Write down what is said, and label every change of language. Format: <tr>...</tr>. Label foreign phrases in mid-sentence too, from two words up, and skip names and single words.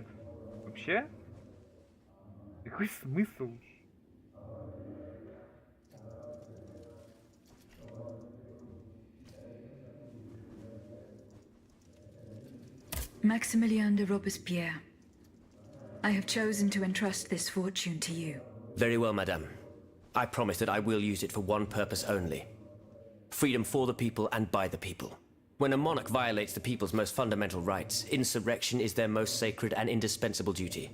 <ru>Вообще? Какой смысл?</ru> <en>Maximilien de Robespierre, I have chosen to entrust this fortune to you. Very well, madame. I promise that I will use it for one purpose only. Freedom for the people and by the people. When a monarch violates the people's most fundamental rights, insurrection is their most sacred and indispensable duty.</en>